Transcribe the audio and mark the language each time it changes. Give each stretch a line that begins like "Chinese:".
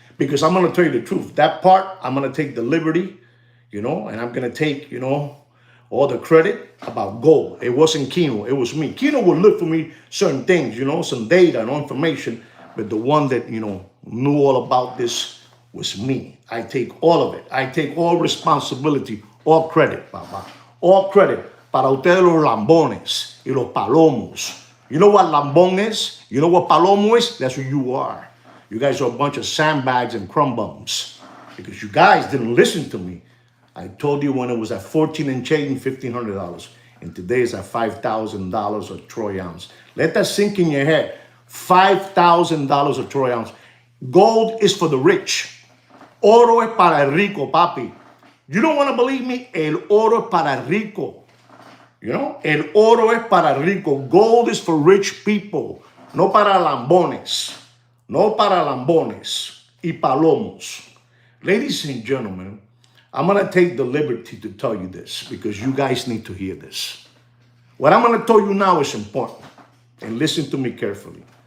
English: Because I'm going to tell you the truth. That part, I'm going to take the liberty, you know, and I'm going to take, you know, all the credit about gold. It wasn't Kino, it was me. Kino would look for me certain things, you know, some data and information, but the one that, you know, knew all about this was me. I take all of it. I take all responsibility, all credit, Papa. All credit
Spanish: para ustedes los lambones y los palomos.
English: You know what lambón is? You know what palomo is? That's who you are. You guys are a bunch of sandbags and crumb bums because you guys didn't listen to me. I told you when it was at 14 and change, $1,500. And today it's at $5,000 a troy ounce. Let that sink in your head. $5,000 a troy ounce. Gold is for the rich.
Spanish: Oro es para el rico, papi.
English: You don't want to believe me?
Spanish: El oro es para el rico.
English: You know?
Spanish: El oro es para el rico.
English: Gold is for rich people.
Spanish: No para lambones. No para lambones y palomos.
English: Ladies and gentlemen, I'm going to take the liberty to tell you this because you guys need to hear this. What I'm going to tell you now is important. And listen to me carefully.